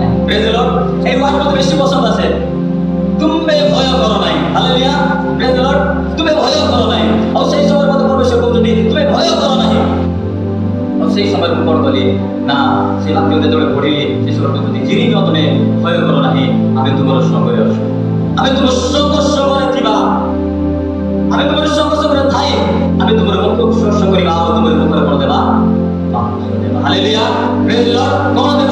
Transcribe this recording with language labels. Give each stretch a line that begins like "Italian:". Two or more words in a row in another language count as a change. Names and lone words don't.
English: Praise the Lord.
Bangla: এই ওয়ার্ডটা তো বেশি পছন্দ আছে, তুমি ভয় করো নাই। হালেলুয়া,
English: Praise the Lord.
Bangla: তুমি ভয় করো নাই। আর সেই সময়ের মধ্যে পরমেশ্বর বলছেন তুমি ভয় করো নাই। আর সেই সময়ের উপর বলি না,
Odia: ସେ ବାକ୍ୟ ଯେତେବେଳେ ପଢିଲି ସେ ସମୟରେ କହୁଛନ୍ତି ଜିରିମିୟ ତୁମେ ଭୟ କର ନାହିଁ, ଆମେ ତୁମର ସଙ୍ଗରେ ଅଛୁ, ଆମେ ତୁମ ସଙ୍ଗରେ ଥିବା, ଆମେ ତୁମର ସଙ୍ଗରେ ଥାଇ ଆମେ ତୁମର ମୁଖକୁ ସ୍ପର୍ଶ କରିବା ଆଉ ତୁମର ମୁଖରେ କଣ ଦେବା? ବାକ୍ୟ ଦେବା। ହାଲେଲୁୟା,
English: Praise the Lord.
Odia: କଣ ଦେବା?